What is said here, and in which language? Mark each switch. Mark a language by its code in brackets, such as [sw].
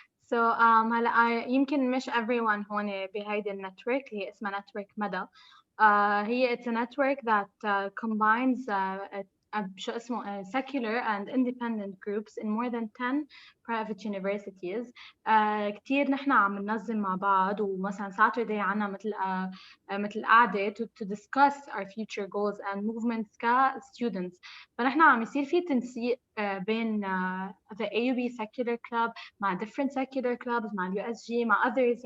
[ar] So هلا يمكن مش everyone هون بهيدي النتورك هي اسمها نتورك مدى. [en] هي it's a network that combines [ar] شو اسمه [en] secular and independent groups in more than 10 private universities. [ar] كتير نحن عم ننظم مع بعض, ومثلا Saturday عنا مثل قعدة [en] to discuss our future goals and movements [ar] كstudents. فنحن عم يصير في تنسيق بين [en] the AUB secular club [ar] مع [en] different secular clubs [ar] مع USG مع others.